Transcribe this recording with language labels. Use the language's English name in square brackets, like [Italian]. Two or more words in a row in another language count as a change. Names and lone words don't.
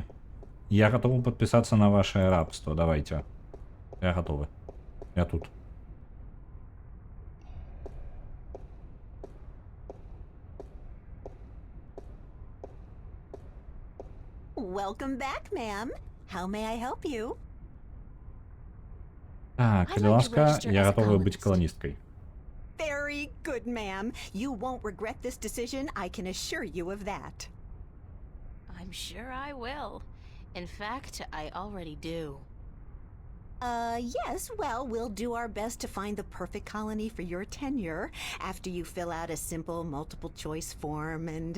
[Russian] Я готовы подписаться на ваше рабство. Давайте. Я готовы. Я тут. [English] Welcome back, ma'am. How may I help you? [Belarusian] Так, калі ласка, я готовы быць каланісткай. [English] Very good, ma'am. You won't regret this decision, I can assure you of that. I'm sure I will. In fact, I already do. Yes, well, we'll do our best to find the perfect colony for your tenure after you fill out a simple multiple choice form and...